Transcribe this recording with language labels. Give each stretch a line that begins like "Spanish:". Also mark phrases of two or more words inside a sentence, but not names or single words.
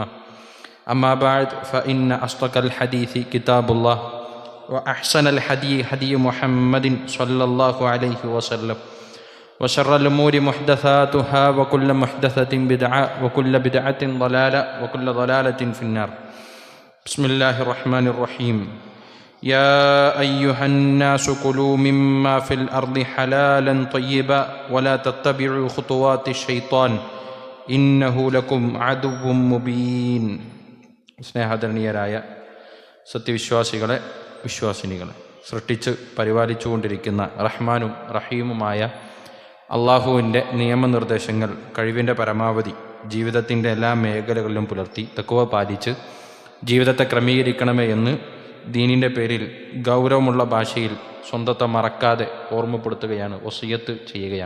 Arabic: أما بعد فإن أصدق الحديث كتاب الله وأحسن الهدي هدي محمد صلى الله عليه وسلم وشر الأمور محدثاتها وكل محدثة بدعة وكل بدعة ضلالة وكل ضلالة في النار. بسم الله الرحمن الرحيم. يا أيها الناس كلوا مما في الأرض حلالا طيبا ولا تتبعوا خطوات الشيطان إنه لكم عدو مبين.
Malayalam: സ്നേഹാദരണീയരായ സത്യവിശ്വാസികളെ, വിശ്വാസിനികളെ, സൃഷ്ടിച്ച് പരിപാലിച്ചുകൊണ്ടിരിക്കുന്ന റഹ്മാനും റഹീമുമായ അള്ളാഹുവിൻ്റെ നിയമനിർദ്ദേശങ്ങൾ കഴിവിൻ്റെ പരമാവധി ജീവിതത്തിൻ്റെ എല്ലാ മേഖലകളിലും പുലർത്തി തഖ്വ പാലിച്ച് ജീവിതത്തെ ക്രമീകരിക്കണമേ എന്ന് ദീനിൻ്റെ പേരിൽ ഗൗരവമുള്ള ഭാഷയിൽ സ്വന്തത്തെ മറക്കാതെ ഓർമ്മപ്പെടുത്തുകയാണ്, വസിയത്ത് ചെയ്യുകയാണ്.